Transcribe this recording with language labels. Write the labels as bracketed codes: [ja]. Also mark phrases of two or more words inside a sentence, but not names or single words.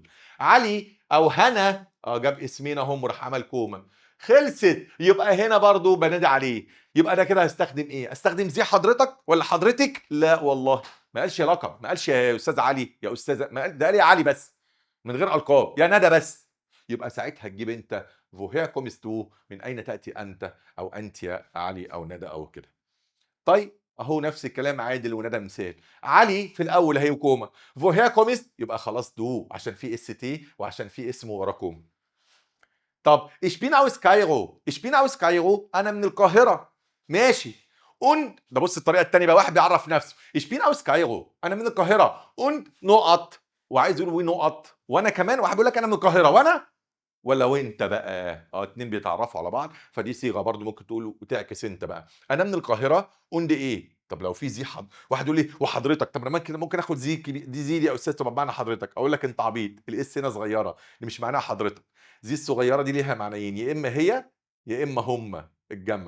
[ar] علي او هنا جاب اسمين اهم وراح عمل كوما، خلصت. يبقى هنا برضو بنادي عليه، يبقى انا كده هستخدم ايه؟ استخدم زي حضرتك ولا حضرتك؟ لا والله ما قالش يا لقب، ما قالش يا استاذ علي يا استاذه، ما قال ده قال يا علي بس من غير القاب، يا ندى بس. يبقى ساعتها تجيب انت [de] woher kommst du، [ar] من اين تاتي انت او انت يا علي او ندى او كده. طيب اهو نفس الكلام عادل وندى مثال. علي في الاول اهي كوما، [de] woher kommst [ar] يبقى خلاص دو عشان في اس تي وعشان في اسم وراه كوما. طب [de] ich bin aus [ar] كايرو، [de] ich bin aus [ar] كايرو انا من القاهره، ماشي. ده بص الطريقه الثانيه بقى، واحد بيعرف نفسه [de] ich bin aus [ar] كايرو انا من القاهره نقط، وعايز يقول نقط، وانا كمان واحد بيقول لك انا من القاهره وانا ولا وانت بقى، اتنين بيتعرفوا على بعض، فدي صيغه برضو ممكن تقول وتعكس انت بقى، انا من القاهره ايه. طب لو في زي واحد يقول لي وحضرتك، طب انا ممكن اخد زي دي زي دي يا استاذ تبقى بمعنى حضرتك، اقول لك انت عبيط، الاس هنا صغيره اللي مش معناها حضرتك، زي الصغيره دي ليها معنيين، يا اما هي يا اما هم الجمع.